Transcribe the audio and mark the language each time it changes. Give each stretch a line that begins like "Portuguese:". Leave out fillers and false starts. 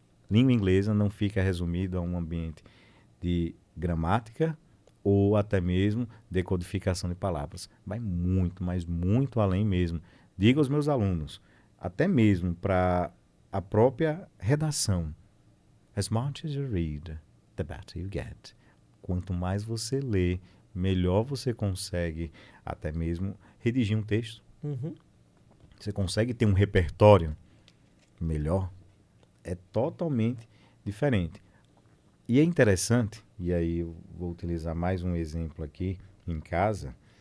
Portuguese: Língua inglesa não fica resumido a um ambiente de gramática ou até mesmo decodificação de palavras. Vai muito, mas muito além mesmo. Digo aos meus alunos, até mesmo para a própria redação.
English: As much as you read, the better you get.
Portuguese: Quanto mais você lê, melhor você consegue até mesmo redigir um texto. Uhum. Você consegue ter um repertório melhor. É totalmente diferente. E é interessante, e aí eu vou utilizar mais um exemplo aqui em casa.